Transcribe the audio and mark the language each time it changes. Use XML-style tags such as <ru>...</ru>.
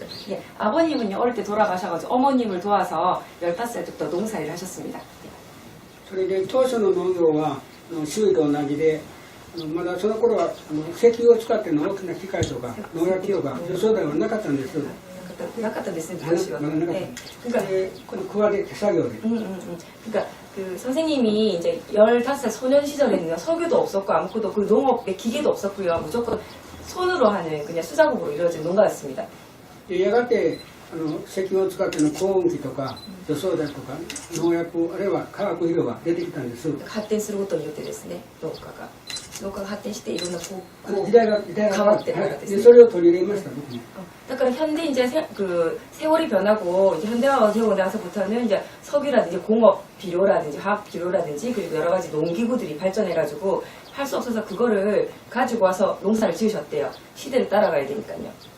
<ko>예, 아버님은요 어릴 때 돌아가셔가지고 어머님을 도와서 15살부터 농사일을 하셨습니다.</ko> <ja>それで当初の農業は周囲と同じで、まだその頃は石油を使っての大きな機械とか農薬とか除草剤はなかったんです。</ja> <ko>나갔던 당시와. 네. 그러니까 구하게手作業で. 그러니까 그 선생님이 이제 15살 소년 시절에는요 석유도 없었고 아무것도 그 농업의 기계도 없었고요. 무조건 손으로 하는 그냥 수작업으로 이루어진 농가였습니다.</ko> <ja>やがて石油を使っての高温機とか除草剤とか農薬あるいは化学肥料が出てきたんです。発展することによってですね農家が発展していろんな時代が変わってるわけですね。それを取り入れました僕も.</ja> <ko>그러니까 현대 이제 그 세월이 변하고 이제 현대화가 되고 나서부터는 이제 석유라든지 공업 비료라든지 화학 비료라든지 그리고 여러 가지 농기구들이 발전해가지고 할 수 없어서 그거를 가지고 와서 농사를 지으셨대요. 시대를 따라가야 되니까요.</ko>